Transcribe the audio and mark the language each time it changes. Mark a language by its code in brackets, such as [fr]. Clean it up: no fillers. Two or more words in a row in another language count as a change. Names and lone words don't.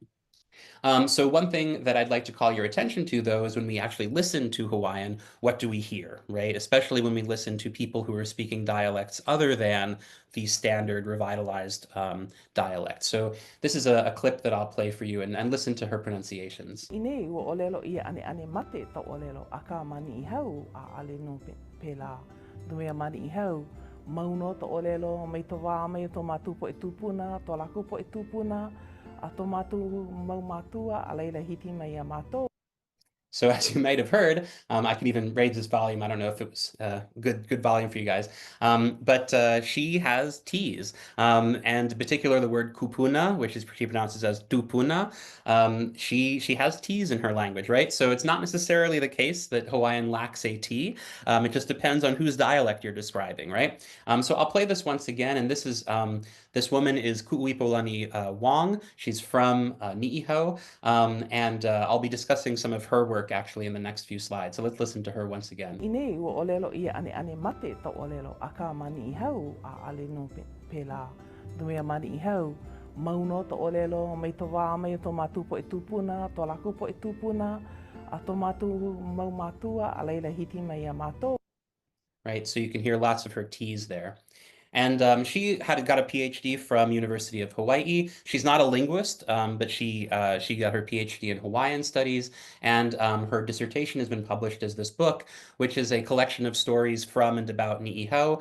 [en] So one thing that I'd like to call your attention to, though, is when we actually listen to Hawaiian, what do we hear, right? Especially when we listen to people who are speaking dialects other than the standard revitalized dialect. So this is a clip that I'll play for you and listen to her pronunciations. [haw] Ine ua ʻōlelo ia ane ane mate ta ʻōlelo a ka mani I hau a ale no pela dumea mani I hau mauno ta ʻōlelo mai to wā mai to mātu po e tūpuna to laku po e tūpuna a to mātu mau mātua a leila hiti mai a mātou. [en] So as you might have heard, I can even raise this volume. I don't know if it was good volume for you guys, but she has T's, and in particular the word kupuna, which is she pronounces as tupuna. She has T's in her language, right? So it's not necessarily the case that Hawaiian lacks a T. It just depends on whose dialect you're describing, right? So I'll play this once again, and this woman is Ku'uipolani Wong. She's from Ni'iho, and I'll be discussing some of her work actually in the next few slides. So let's listen to her once again. [haw] Ine ua ʻōlelo ia ane ane mate ta ʻōlelo a ka mani I hau a ale no pela dumea mani I hau mauno ta ʻōlelo mai to wā mai to mātu po e tūpuna to laku po e tūpuna a to mātu mau mātua a leila hiti mai a mātou. [en] Right, so you can hear lots of her T's there. And she got a PhD from University of Hawaii. She's not a linguist, but she got her PhD in Hawaiian studies, and her dissertation has been published as this book, which is a collection of stories from and about Ni'iho.